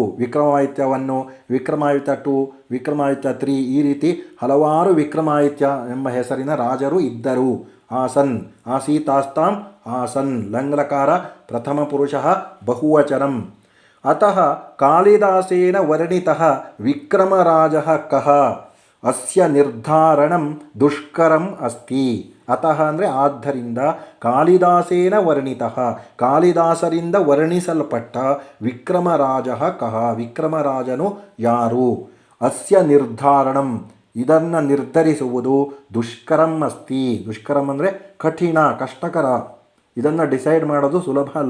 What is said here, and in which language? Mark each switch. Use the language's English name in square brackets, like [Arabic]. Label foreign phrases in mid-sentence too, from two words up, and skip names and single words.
[Kannada] ವಿಕ್ರಮಾದಿತ್ಯವನ್ನು, ವಿಕ್ರಮಾದಿತ್ಯ 2, ವಿಕ್ರಮಾದಿತ್ಯ 3, ಈ ರೀತಿ ಹಲವಾರು ವಿಕ್ರಮಾದಿತ್ಯ ಎಂಬ ಹೆಸರಿನ ರಾಜರು ಇದ್ದರು. [Sanskrit] ಆಸನ್, ಆಸೀತಾಸ್ತಾಂ ಆಸನ್, ಲಂಗ್ಲಕಾರ ಪ್ರಥಮ ಪುರುಷ ಬಹುವಚನಂ. ಅತಃ ಕಾಳಿದಾಸೇನ ವರ್ಣಿತಃ ವಿಕ್ರಮರಾಜಃ ಕಃ ಅಸ್ಯ ನಿರ್ಧಾರಣಂ ದುಷ್ಕರಂ ಅಸ್ತಿ. [Kannada] ಅತಃ ಅಂದರೆ ಆದ್ದರಿಂದ, [Sanskrit] ಕಾಳಿದಾಸೇನ ವರ್ಣಿತಃ [Kannada] ಕಾಳಿದಾಸರಿಂದ ವರ್ಣಿಸಲ್ಪಟ್ಟ [Sanskrit] ವಿಕ್ರಮರಾಜಃ ಕಃ [Kannada] ವಿಕ್ರಮರಾಜನು ಯಾರು, [Sanskrit] ಅಸ್ಯ ನಿರ್ಧಾರಣಂ [Kannada] ಇದನ್ನು ನಿರ್ಧರಿಸುವುದು [Sanskrit] ದುಷ್ಕರಂ ಅಸ್ತಿ. [Kannada] ದುಷ್ಕರಂ ಅಂದರೆ ಕಠಿಣ, ಕಷ್ಟಕರ. ಇದನ್ನು ಡಿಸೈಡ್ ಮಾಡೋದು ಸುಲಭ ಅಲ್ಲ.